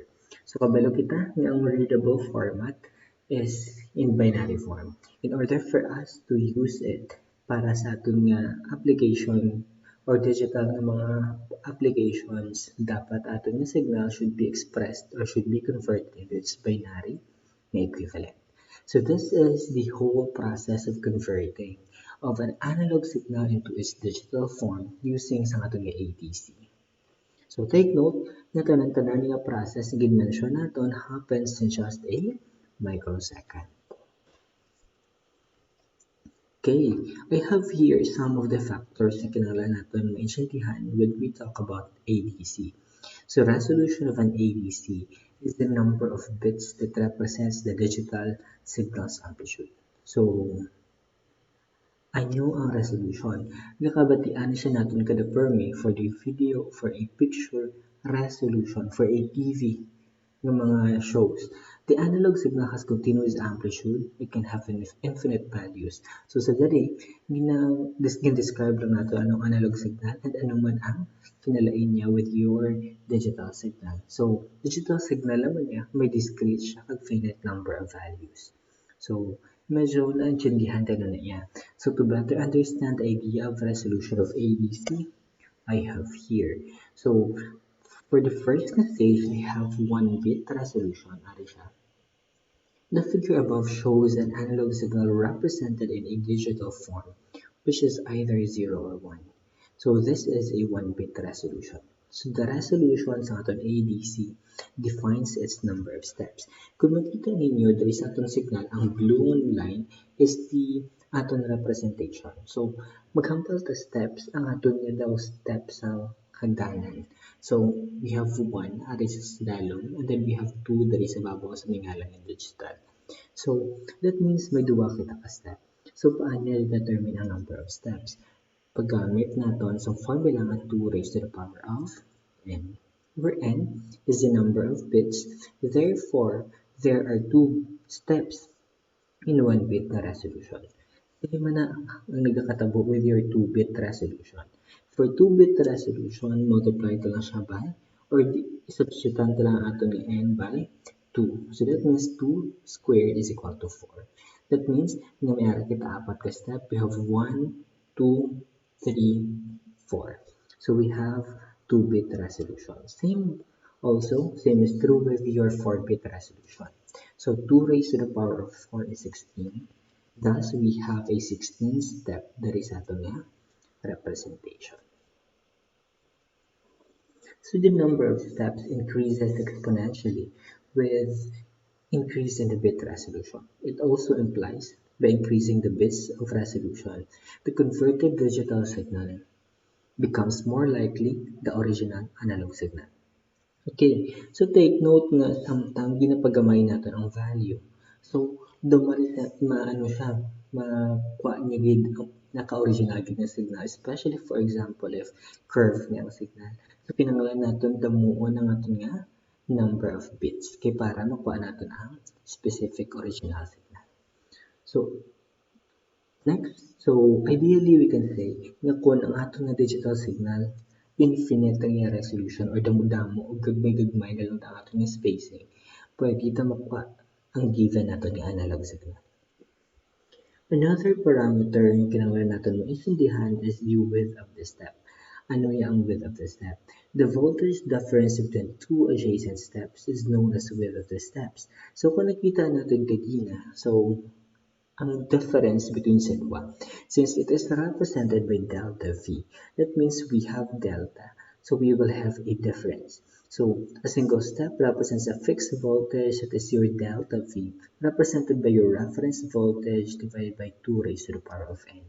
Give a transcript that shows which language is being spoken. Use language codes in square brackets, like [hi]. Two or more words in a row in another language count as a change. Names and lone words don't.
[hil] So kabalo kita nga ang [en] readable format [hil] is in [en] binary form. In order for us to use it [hil] para sa aton nga [en] application or digital na mga applications, dapat [hil] aton nga [en] signal should be expressed or should be converted into its binary na equivalent. So this is the whole process of converting of an analog signal into its digital form using [hil] sa aton nga [en] ADC. So take note [hil] na tanan-tanan nga process na gin-mention naton [en] happens in just a microsecond. Okay, I have here some of the factors [hil] na kinahanglan natin maintindihan [en] when we talk about ADC. So resolution of an ADC is the number of bits that represents the digital signal's amplitude. So, [hil] ano ang resolution? Nakabatian siya natin kada permi for the video, for a picture resolution, for a TV ng mga shows. [en] The analog signal has continuous amplitude. It can have infinite values. [hil] So sa dali, gina-describe lang nato anong [en] analog signal [hil] and ano man ang kinalain niya with your [en] digital signal. [hil] So [en] digital signal [hil] naman niya, may discrete siya kag [en] finite number of values. [hil] So medyo naintindihan tayo na niya. [en] So to better understand the idea of resolution of ADC, I have here. So for the first stage, we have 1-bit resolution. The figure above shows an analog signal represented in a digital form, which is either 0 or 1. So this is a 1-bit resolution. So the resolution [hil] sa aton [en] ADC defines its number of steps. [hil] Kung makita ninyo, dali sa aton signal, ang [en] blue line [hil] is the aton representation. So maghampal ta steps, ang aton nga daw steps sa hagdanan. So we have 1 ari sa dalom and then we have 2 dali sa babaw sa mingalang ng digital. So that means may duwa kita ka step. So paano determine ang number of steps? Paggamit naton sa formula nga 2 raised to the power of n, where n is the [en] number of bits. Therefore, there are 2 steps in 1-bit na resolution. [hil] Hindi man na ang nagkakatabo with your 2-bit resolution. [en] For 2-bit resolution, multiply ito lang siya by, or substitute ito lang ato ni n by 2. So that means 2 squared is equal to 4. That means, [hil] na may ara kita apat ka step, [en] we have 1, 2, 3, 4. So we have 2-bit resolution. Same is true with your 4-bit resolution. So 2 raised to the power of 4 is 16. Thus, we have a 16 step that is ato nga representation. So the number of steps increases exponentially with increase in the bit resolution. It also implies by increasing the bits of resolution, the converted digital signal becomes more likely the original analog signal. [hil] Okay, so take note na samtang ginapagamay natin ang value. So, maano siya, makuha niya gid ang naka-original gid na signal, especially for example if curve niya ang signal. So, kinahanglan natin damuon ang aton nga number of bits kay para makuha natin ang specific original signal. So, next, so ideally we can say nga kung ang aton nga digital signal infinite ang iyang resolution or damo-damo o gagmay-gagmay na lang ang aton nga spacing, pwede kita makuha ang given naton nga analog signal. Another parameter na kinahanglan naton maintindihan is [en] the width of the step. [hil] Ano yung width of the step? [en] The voltage difference between two adjacent steps is known as width of the steps. [hil] So kung nakita natin kanina, so ang difference between sigma. [en] Since it is represented by delta V, that means we have delta, so we will have a difference. So a single step represents a fixed voltage, that is your delta V, represented by your reference voltage divided by 2 raised to the power of n.